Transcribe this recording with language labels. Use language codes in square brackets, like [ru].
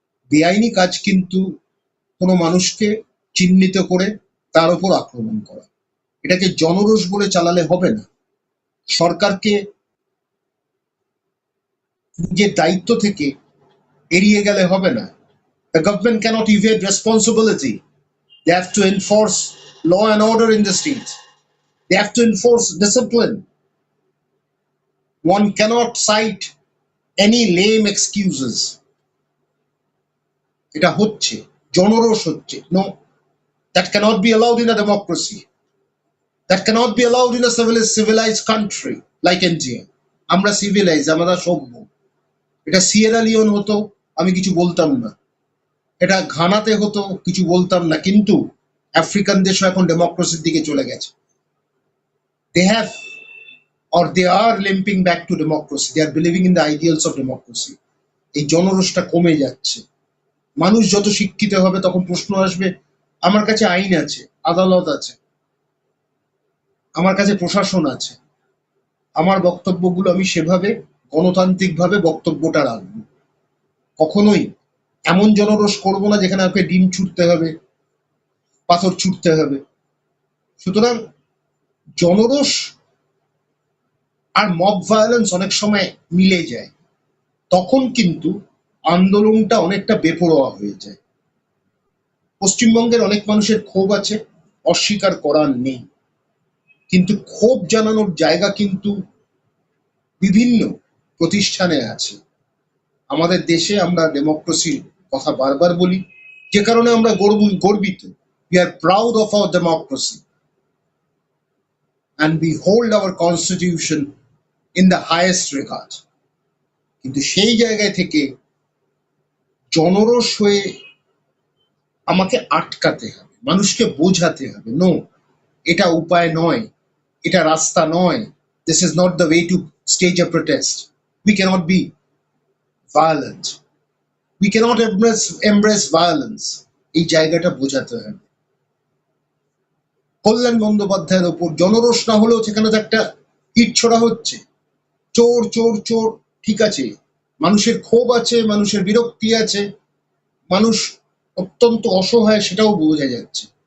[bn] বেআইনি কাজ কিন্তু কোনো মানুষকে চিহ্নিত করে তার উপর আক্রমণ করা, এটাকে জনরোষ বলে চালালে হবে না। সরকারকে নিজের দায়িত্ব থেকে এড়িয়ে গেলে হবে না। [en] The government cannot evade responsibility. They have to enforce law and order in the streets. They have to enforce discipline. One cannot cite any lame excuses, [bn] এটা হচ্ছে, জনরোষ হচ্ছে। [en] No, that cannot be allowed in a democracy. That cannot be allowed in a civilized country like India. [bn] আমরা civilized, আমরা সভ্য। এটা Sierra Leone হতো, আমি কিছু বলতাম না। এটা ঘানাতে হতো, কিছু বলতাম না। কিন্তু আফ্রিকান দেশও এখন ডেমোক্রেসির দিকে চলে গেছে। [en] They have, or they are limping back to democracy. They are believing in the ideals of democracy. [bn] এই জনরোষটা কমে যাচ্ছে। মানুষ যত শিক্ষিত হবে তখন প্রশ্ন আসবে, আমার কাছে আইন আছে, আদালত আছে, আমার কাছে প্রশাসন আছে, আমার বক্তব্যগুলো আমি সেভাবে গণতান্ত্রিকভাবে বক্তব্যটা রাখবো। কখনোই এমন জনরোষ করব না যেখানে আমাকে ডিম ছুটতে হবে, পাথর ছুটতে হবে। সুতরাং জনরোষ আর মব ভায়োলেন্স অনেক সময় মিলে যায়, তখন কিন্তু আন্দোলনটা অনেকটা বেপরোয়া হয়ে যায়। পশ্চিমবঙ্গের অনেক মানুষের ক্ষোভ আছে, অস্বীকার করার নেই, কিন্তু ক্ষোভ জানানোর জায়গা কিন্তু বিভিন্ন প্রতিষ্ঠানে আছে। আমাদের দেশে আমরা ডেমোক্রেসির কথা বারবার বলি, যে কারণে আমরা গর্বিত। [en] We are proud of our democracy and we hold our constitution in the highest regard. [bn] কিন্তু সেই জায়গায় থেকে জনরোষ হয়ে আমাকে আটকাতে হবে, মানুষকে বোঝাতে হবে, নো, এটা উপায় নয়, এটা রাস্তা নয়, [en] this is not the way to stage a protest. We cannot be violent, we cannot embrace violence. [bn] এই জায়গাটা বোঝাতে হবে। কল্যাণ বন্দ্যোপাধ্যায়ের ওপর জনরোষ না হলেও সেখানে তো একটা ইট ছোড়া হচ্ছে, চোর চোর চোর। ঠিক আছে, মানুষের ক্ষোভ আছে, মানুষের বিরক্তি আছে, মানুষ অত্যন্ত অসহায়, সেটাও বোঝা যাচ্ছে।